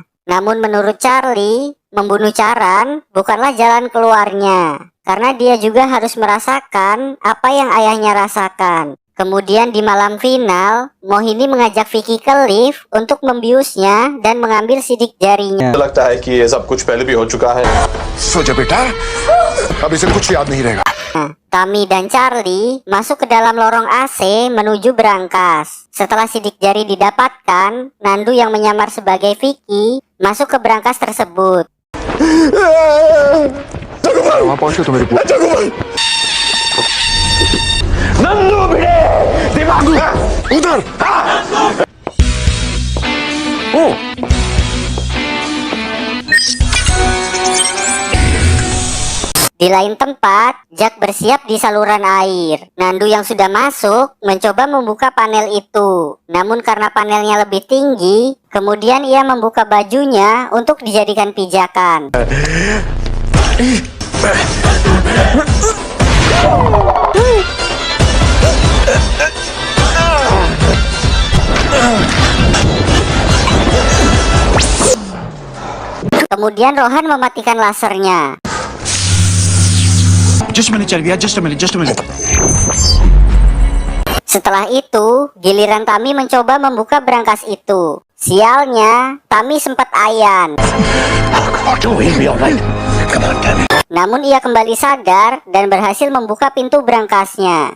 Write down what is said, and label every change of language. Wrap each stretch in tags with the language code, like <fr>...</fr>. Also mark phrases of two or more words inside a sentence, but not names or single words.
<id>Namun menurut Charlie, membunuh Charan bukanlah jalan keluarnya, karena dia juga harus merasakan apa yang ayahnya rasakan. Kemudian di malam final, Mohini mengajak Vicky ke lift untuk membiusnya dan mengambil sidik jarinya.</id> <hi>लगता है कि ये सब कुछ पहले भी हो चुका है। सोचा बेटा अब इसे कुछ याद नहीं रहेगा।</hi> <id>Tammy dan Charlie masuk ke dalam lorong AC menuju berangkas. Setelah sidik jari didapatkan, Nandu yang menyamar sebagai Vicky masuk ke berangkas tersebut.</id> <hi>वहाँ पहुँचो तो मेरी बुआ नन्नू भिड़े दिमाग उधर</hi> <id>Di lain tempat, Jack bersiap di saluran air. Nandu yang sudah masuk mencoba membuka panel itu. Namun karena panelnya lebih tinggi, kemudian ia membuka bajunya untuk dijadikan pijakan. Kemudian Rohan mematikan lasernya.</id> <en>Just a minute.</en> <id>Setelah itu, giliran Tammy mencoba membuka berangkas itu. Sialnya, Tammy sempat ayan. Namun ia kembali sadar dan berhasil membuka pintu berangkasnya.</id>